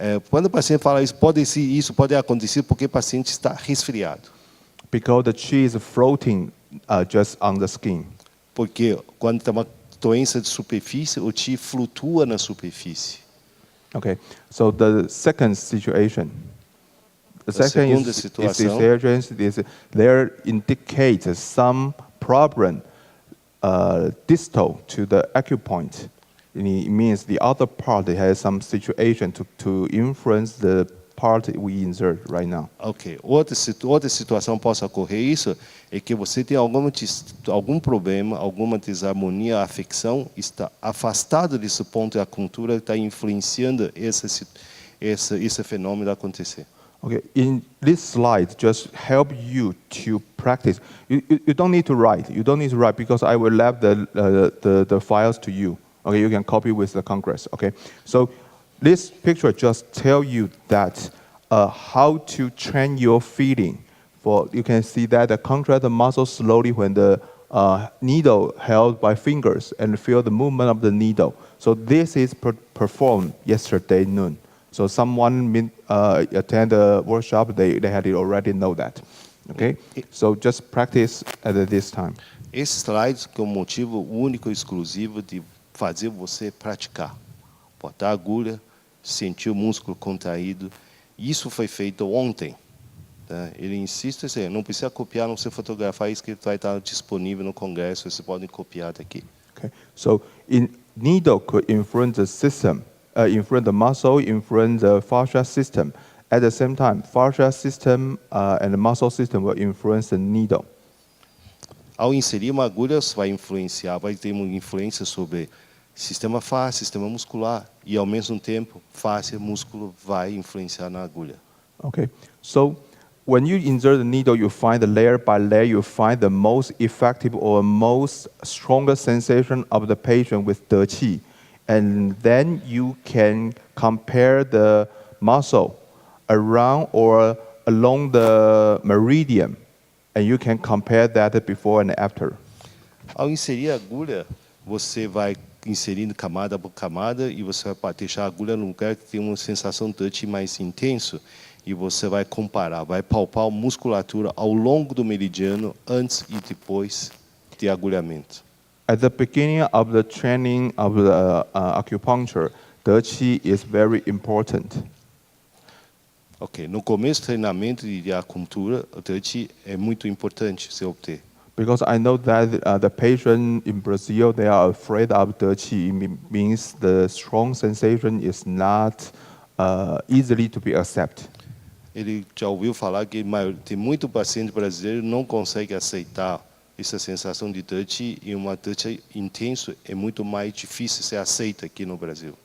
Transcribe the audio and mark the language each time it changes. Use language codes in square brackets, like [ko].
[pt] Quando o paciente fala isso pode acontecer porque o paciente está resfriado. [en] Because the chi is floating just on the skin. [pt] Porque quando tem uma doença de superfície, o chi flutua na superfície. [en] Okay, so the second situation. The second is there indicates some problem distal to the acupoint. It means the other part has some situation to influence the part we insert right now. Ok. [pt] Outra situação possa ocorrer isso é que você tem algum problema, alguma desarmonia, afecção, está afastado desse ponto da acupuntura, está influenciando esse fenômeno acontecer. [en] Okay, in this slide, just help you to practice. You don't need to write. You don't need to write because I will leave the files to you. Okay, you can copy with the Congress. Okay, so this picture just tell you that how to train your feeling. You can see that the contract the muscle slowly when the needle held by fingers and feel the movement of the needle. So this is performed yesterday noon. So someone attend the workshop, they had already know that. Okay, so just practice at this time. [pt] Esse slide é um motivo único e exclusivo de fazer você praticar. Botar a agulha, sentir o músculo contraído. Isso foi feito ontem. Tá? Ele insiste assim, não precisa copiar, não precisa fotografar, isso que vai estar disponível no congresso, vocês podem copiar daqui. [en] Okay, so needle could influence the system, influence the muscle, influence the fascia system. At the same time, fascia system and the muscle system will influence the needle. [pt] Ao inserir uma agulha, você vai ter uma influência sobre sistema fáscia, sistema muscular, e ao mesmo tempo, fáscia, músculo vai influenciar na agulha. [en] Okay, so when you insert the needle, you find the layer by layer, you find the most effective or most strongest sensation of the patient with 得气, and then you can compare the muscle around or along the meridian. And you can compare that before and after. [pt] Ao inserir a agulha, você vai inserindo camada por camada e você vai deixar a agulha no lugar que tem uma sensação de 得气 mais intenso. e você vai comparar, vai palpar a musculatura ao longo do meridiano antes e depois de agulhamento. [en] At the beginning of the training of the acupuncture, De Qi is very important. [pt] Ok, no começo do treinamento de acupuntura, o Tai Chi é muito importante se obter. [en] Because I know that the patient in Brazil, they are afraid of De Qi. Means the strong sensation is not easily to be accepted. [pt] Ele já ouviu falar que tem muito paciente brasileiro que não consegue aceitar essa sensação de Tai Chi, e uma Tai Chi intenso é muito mais difícil ser aceita aqui no Brasil.